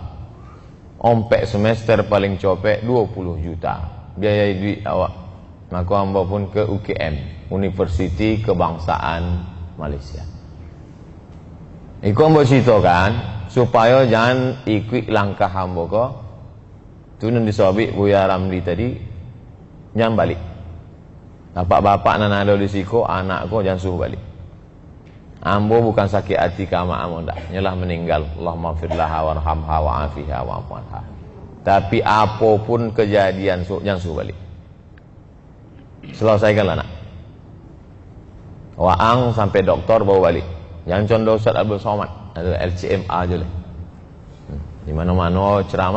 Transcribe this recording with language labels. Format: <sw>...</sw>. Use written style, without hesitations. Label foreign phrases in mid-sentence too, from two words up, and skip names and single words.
<min>Ompek semester paling copek 20 juta. Biaya duit awak.</min> <id>Maka hamba pun ke UKM, Universiti Kebangsaan Malaysia.</id> <min>Iku hamba cerita kan, supaya jangan ikut langkah hamba ko. Tu nan disobik Buya Ramli tadi, jangan balik. Bapak-bapak nan ada di siko, anak ko jangan suruh balik. Ambo bukan sakit hati kama ambo dah.</min> <id>Nyalah meninggal.</id> <ar>Allahumma firlaha warhamha wa'afiha wa'afuanha.</ar> <id>Tapi apapun kejadian jangan suruh balik. Selesaikanlah nak.</id> <min>Waang sampai doktor bawa balik.</min> <id>Jangan contoh</id> <min>Ustaz Abdul Somad.</min> <ms>Ada LCMA je lah. Di mana-mana ceramah.</ms>